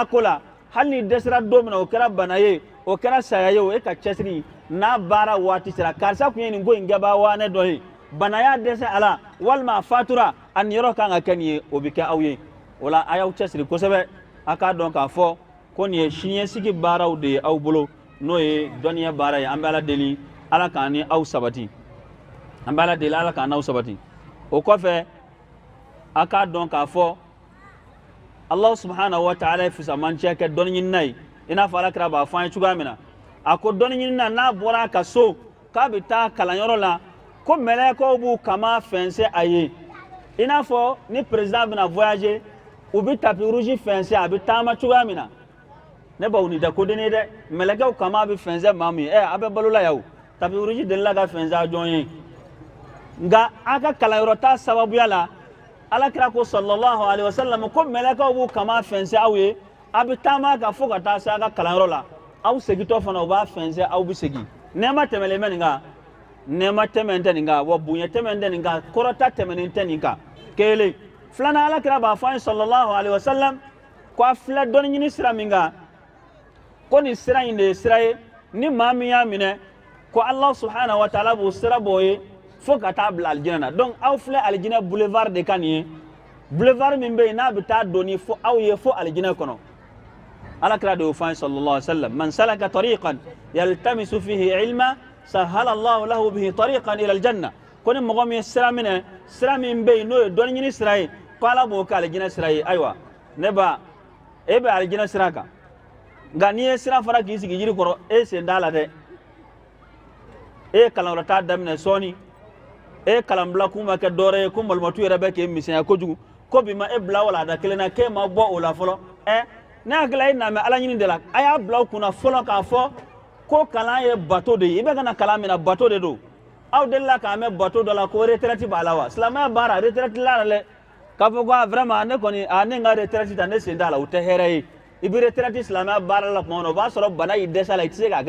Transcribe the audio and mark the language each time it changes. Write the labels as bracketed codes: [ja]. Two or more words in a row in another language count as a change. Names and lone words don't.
[bm] ko la hali ni dɛsɛra don min na o kɛra bana ye o kɛra saya ye o e ka cɛsiri n'a baara waati sera karisa kun ye nin ko in kɛbaa waane dɔ ye bana y'a dɛsɛ a la walima a fatura a niyɔrɔ kan ka kɛ nin ye o bɛ kɛ aw ye o la a y'aw cɛsiri kosɛbɛ a k'a dɔn k'a fɔ ko nin ye siniɲɛsigi baaraw de ye aw bolo n'o ye dɔnniya baara ye an bɛ ala deli ala k'an ni aw sabati an bɛ ala deli ala k'an n'aw sabati o kɔfɛ a k'a dɔn k'a fɔ [ar] الله سبحانه وتعالى [bm] ye fisamancɛ kɛ dɔnni ɲinina ye i n'a fɔ alakira b'a fɔ an ye cogoya min na a ko dɔnni ɲinina n'a bɔra a ka so k'a bɛ taa kalanyɔrɔ la ko mɛlɛkɛw b'u kama fɛnsɛ a ye i n'a fɔ ni président bɛna voyager u bɛ [fr] tapis rouge [bm] fɛnsɛ a bɛ taama cogoya min na ne b'aw ni da ko den ye dɛ mɛlɛkɛw kama bɛ fɛnsɛ maa min ye a bɛ balola yan o [fr] tapis rouge [bm] delila ka fɛnsɛ a jɔn ye nka a ka kalanyɔrɔ ta sababuya la alakira ko [ar] صلى الله عليه وسلم [bm] ko mɛlɛkɛw b'u kama fɛnsɛ aw ye a bɛ taama ka fo ka taa se a ka kalanyɔrɔ la aw segitɔ fana u b'a fɛnsɛ aw bɛ segin nɛɛma tɛmɛlen bɛ nin kan nɛɛma tɛmɛn tɛ nin kan wa bonya tɛmɛn tɛ nin kan kɔrɔta tɛmɛnen tɛ nin kan kelen filanan alakira b'a fɔ an ye [ar] صلى الله عليه وسلم [bm] ko a filɛ dɔnni ɲini sira min kan ko nin sira in de ye sira ye ni maa min y'a minɛ ko [ar] الله سبحانه وتعالى [bm] b'o sira b'o ye fo ka taa bila alijinɛ na donc aw filɛ alijinɛ boulevard de kan nin ye boulevard min bɛ yen n'a bɛ taa donni fo aw ye fo alijinɛ kɔnɔ alakira de y'o fɔ an ye [ar] صلى الله عليه وسلم من سلك طريقا يلتمس فيه علما سهل الله له به طريقا إلى الجنة [bm] ko ni mɔgɔ min ye sira minɛ sira min bɛ yen n'o ye dɔnni ɲini sira ye ko ala b'o kɛ alijinɛ sira ye ayiwa ne ba e bɛ alijinɛ sira kan nka n'i ye sira fara k'i sigi yiri kɔrɔ e sen t'a la dɛ e ye kalanyɔrɔ taa daminɛ sɔɔni e kalanbila kun ma kɛ dɔwɛrɛ ye ko malimatu yɛrɛ bɛ k'e misɛnya kojugu ko bi ma e bila wala da kelen na k'e ma bɔ o la fɔlɔ ne hakili e na mɛ ala ɲini de la a y'a bila aw kunna fɔlɔ k'a fɔ ko kalan ye bato de ye i bɛ ka na kalan min na bato de don aw delila k'a mɛn bato dɔ la ko retraite b'a la wa silamɛya baara retraite la dɛ k'a fɔ ko vraiment ne kɔni ne ka retraite ta ne sen t'a la o tɛ hɛrɛ ye i bɛ retraite silamɛya baara la tuma min na o b'a sɔrɔ bana y'i dɛsɛ la i tɛ se k'a kɛ